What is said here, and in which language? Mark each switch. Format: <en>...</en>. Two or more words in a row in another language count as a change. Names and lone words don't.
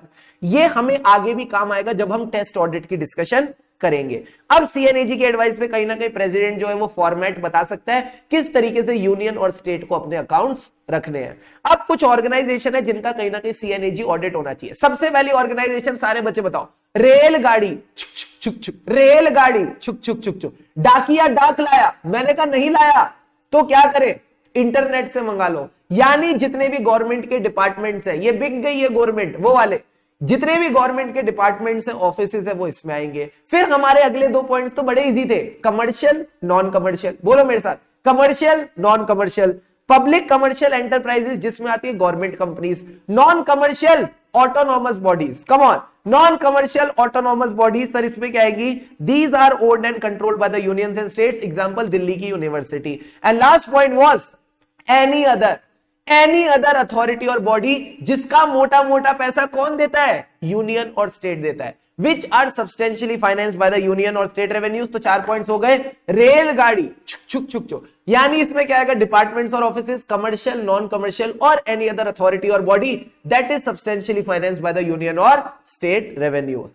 <hi>ये हमें आगे भी काम आएगा जब हम</hi> <en>test audit</en> <hi>की डिस्कशन करेंगे। अब सीएनएजी के एडवाइस पे कहीं ना कहीं प्रेसिडेंट जो है वो फॉर्मेट बता सकता है किस तरीके से यूनियन और स्टेट को अपने अकाउंट्स रखने हैं। अब कुछ ऑर्गेनाइजेशन है जिनका कहीं ना कहीं</hi> <en>CNAG audit</en> <hi>होना चाहिए। सबसे पहली ऑर्गेनाइजेशन, सारे बच्चे बताओ, रेलगाड़ी छुक छुक छुक छुक, रेलगाड़ी छुक छुक छुक छुक। डाकिया डाक लाया, मैंने कहा नहीं लाया तो क्या करे, इंटरनेट से मंगा लो। यानी जितने भी गवर्नमेंट के डिपार्टमेंट्स है, ये बिक गई है गवर्नमेंट, वो वाले जितने भी गवर्नमेंट के डिपार्टमेंट्स हैं, ऑफिसेस है, वो इसमें आएंगे। फिर हमारे अगले 2 पॉइंट्स तो बड़े इजी थे,</hi> <en>commercial non commercial.</en> <hi>बोलो मेरे साथ,</hi> <en>commercial non commercial. public commercial enterprises</en> <hi>जिसमें आती है</hi> <en>government companies, non commercial autonomous bodies. come on, non commercial autonomous bodies</en> <hi>सर इसमें क्या आएगी,</hi> <en>these are owned and controlled by the unions and states,</en> <hi>एग्जांपल दिल्ली की यूनिवर्सिटी।</hi> <en>and last point was any other authority</en> <hi>और बॉडी जिसका मोटा मोटा पैसा कौन देता है, यूनियन और स्टेट देता है,</hi> <en>which are substantially financed by the union</en> <hi>और</hi> <en>state revenues.</en> <hi>तो 4 पॉइंट्स हो गए, रेलगाड़ी छुक छुक छुक छुक, यानी इसमें क्या आएगा, डिपार्टमेंट्स और ऑफिसेस,</hi> <en>commercial non commercial</en> <hi>और</hi> <en>any other authority</en> <hi>और</hi> <en>body that is substantially financed by the union</en> <hi>और</hi> <en>state revenues.</en>